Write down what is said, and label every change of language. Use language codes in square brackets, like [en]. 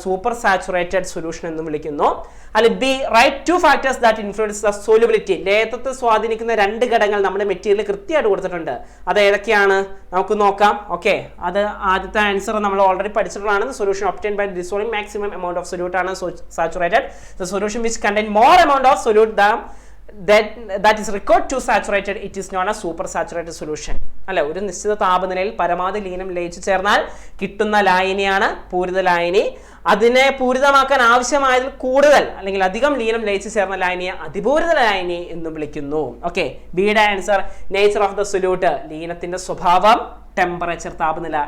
[en] super saturated solution [ml] എന്ന് വിളിക്കുന്നു. [en] അല്ലെ B, write 2 factors that influence the solubility. [ml] ലയത്വത്തെ സ്വാധീനിക്കുന്ന 2 ഘടകങ്ങൾ നമ്മുടെ മെറ്റീരിയൽ കൃത്യമായിട്ട് കൊടുത്തിട്ടുണ്ട്. അത് ഏതൊക്കെയാണ് നമുക്ക് നോക്കാം. ഓക്കെ. അത് ആദ്യത്തെ ആൻസർ നമ്മൾ already പഠിച്ചിട്ടുള്ളതാണ്. [en] Solution obtained by dissolving maximum amount of solute ആണ് saturated. The solution which contain more amount of solute that is required to saturated, it is known as super saturated solution. [ml] അല്ലെ, ഒരു നിശ്ചിത താപനിലയിൽ പരമാവധി ലീനം ലയിച്ചു ചേർന്നാൽ കിട്ടുന്ന ലായനിയാണ് പൂരിത ലായനി. അതിനെ പൂരിതമാക്കാൻ ആവശ്യമായതിൽ കൂടുതൽ അല്ലെങ്കിൽ അധികം ലീനം ലയിച്ചു ചേർന്ന ലായനിയെ അതിപൂരിത ലായനി എന്നും വിളിക്കുന്നു. ഓക്കെ. [en] ബിയുടെ answer nature of the solute, [ml] ലീനത്തിന്റെ സ്വഭാവം, [en] Temperature താപനില.